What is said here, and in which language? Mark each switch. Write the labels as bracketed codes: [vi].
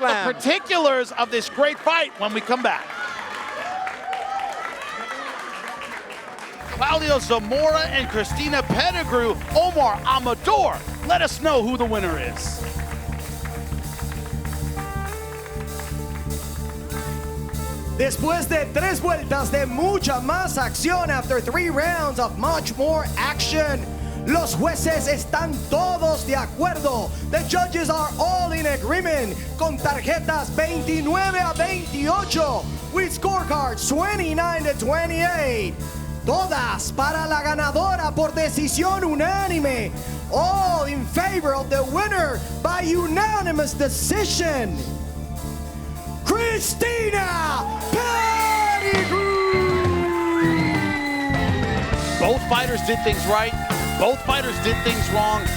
[en] We will find out the particulars of this great fight when we come back. Claudia Zamora and Christina Pettigrew. Omar Amador, let us know who the winner is. [es] Después de 3 vueltas de mucha más acción, [en] after 3 rounds of much more action, [es] los jueces están todos de acuerdo. [en] The judges are all in agreement [es] con tarjetas 29-28 [en] with scorecards 29-28. [es] Todas para la ganadora por decisión unánime. [en] All in favor of the winner by unanimous decision. Christina Pettigrew! Both fighters did things right. Both fighters did things wrong.